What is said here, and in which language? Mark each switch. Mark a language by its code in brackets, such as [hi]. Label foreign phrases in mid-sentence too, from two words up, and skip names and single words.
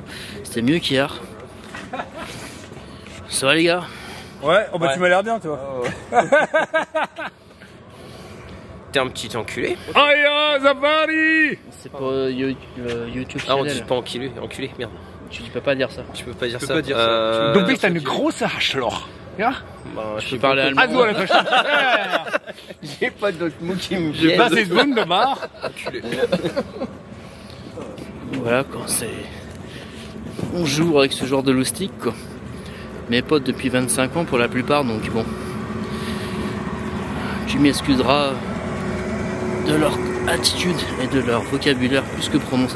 [fr] C'était mieux qu'hier. Ça va les gars? Ouais, oh bah ouais. Tu m'as l'air bien toi. Oh, ouais. T'es un petit enculé. Aïe, Zabari. C'est pas YouTube channel. Ah, on dit pas enculé, merde. Tu peux pas dire ça. Tu peux pas dire ça. Pas dire ça. [de] Du bist eine große Arschloch. Ja? [fr] Bah, je peux parler allemand. Also, j'ai pas d'autres mots qui me viennent. [de] Das ist wunderbar. [fr] Enculé. Voilà quoi, c'est... On joue avec ce genre de loustic quoi. Mes potes depuis 25 ans pour la plupart, donc bon. Tu m'excuseras de leur attitude et de leur vocabulaire plus que prononcé.